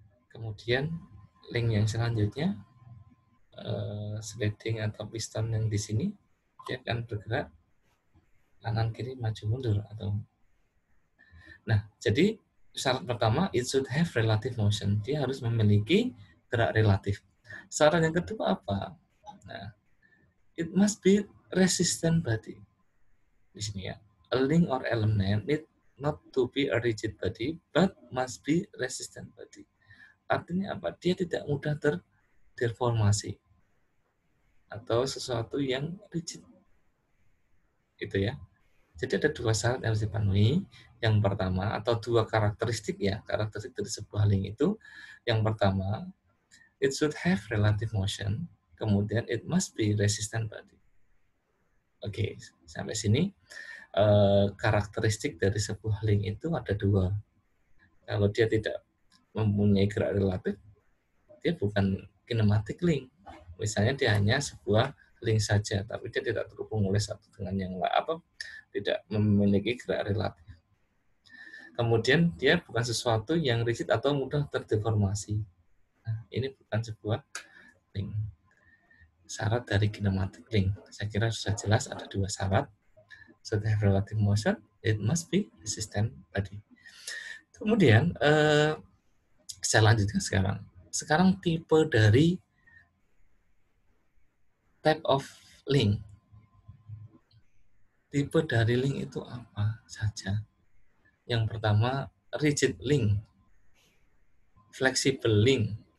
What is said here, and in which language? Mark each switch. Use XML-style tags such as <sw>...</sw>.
<id>Kemudian link yang selanjutnya sliding atau piston yang di sini dia akan bergerak kanan kiri maju mundur atau. Nah, jadi syarat pertama</id> <en>it should have relative motion.</en> <id>Dia harus memiliki gerak relatif. Syarat yang kedua apa?</id> <en>Nah, it must be resistant body.</en> <id>Di sini ya.</id> <en>A link or element need not to be a rigid body but must be resistant body.</en> <id>Artinya apa? Dia tidak mudah terdeformasi atau sesuatu yang rigid. Itu ya. Jadi ada dua syarat yang harus dipenuhi. Yang pertama, atau dua karakteristik ya, karakteristik dari sebuah link itu. Yang pertama,</id> <en>it should have relative motion. Kemudian it must be resistant body.</en> <id>Oke, sampai sini karakteristik dari sebuah link itu ada dua. Kalau dia tidak mempunyai gerak relatif, dia bukan kinematic link. Misalnya dia hanya sebuah link saja, tapi dia tidak terhubung oleh satu dengan yang lain, apa tidak memiliki gerak relatif. Kemudian dia bukan sesuatu yang rigid atau mudah terdeformasi. Nah, ini bukan sebuah link. Syarat dari kinematic link, saya kira sudah jelas ada dua syarat.</id> <en>Should have relative motion, it must be resistant body.</en> <id>Kemudian saya lanjutkan sekarang. Sekarang tipe dari type of link. Tipe dari link itu apa saja? Yang pertama, rigid link, flexible link.</id>